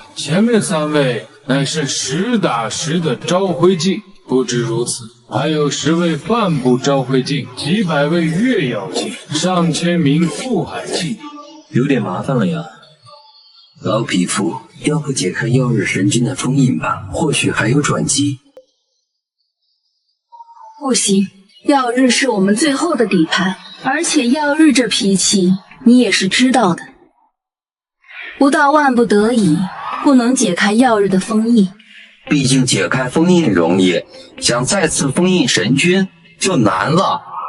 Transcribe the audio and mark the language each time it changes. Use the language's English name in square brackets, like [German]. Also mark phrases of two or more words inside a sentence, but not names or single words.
[Chinese] 前面3位乃是實打實的昭輝境，不止如此，還有10位半步昭輝境，幾百位月曜境，上千名覆海境，有點麻煩了呀。老匹夫，要不解開曜日神君的封印吧，或許還有轉機。不行，曜日是我們最後的底牌，而且曜日這脾氣你也是知道的。不到萬不得已，不能解開曜日的封印。畢竟解開封印容易，想再次封印神君就難了。